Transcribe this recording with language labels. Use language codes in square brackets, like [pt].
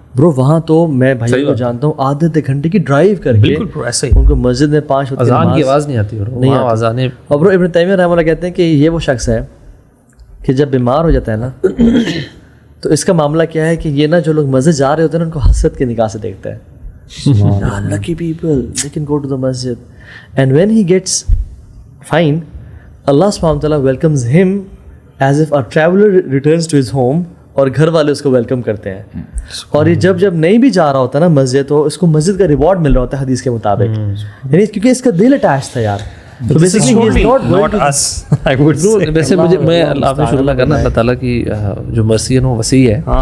[ur] برو وہاں تو میں بھائی کو جانتا ہوں آدھے گھنٹے کی ڈرائیو کر کے ان کو مسجد میں 5 وقت اذان کی آواز نہیں آتی نہیں آتی. اور برو ابن تیمیہ رحمہ اللہ کہتے ہیں کہ یہ وہ شخص ہے کہ جب بیمار ہو جاتا ہے نا تو اس کا معاملہ کیا ہے کہ یہ نا جو لوگ مسجد جا رہے ہوتے ہیں نا ان کو حسرت کی نگاہ سے دیکھتا ہے. [en] Lucky people, they can go to the masjid. And when he gets fine, Allah subhanahu wa ta'ala welcomes him as if a traveler returns to his home. [ur] اور گھر والے اس کو ویلکم کرتے ہیں. اور یہ جب نہیں بھی جا رہا ہوتا نا مسجد تو اس کو مسجد کا ریوارڈ مل رہا ہوتا ہے حدیث کے مطابق, یعنی کیونکہ اس کا دل اٹیچ تھا یار. [en] تو بیسیکلی ہی is not us, I would say. [ur] ویسے مجھے میں آپ نے شکر کرنا اللہ تعالیٰ کی جو مرسی ہے وہ وسیع ہے.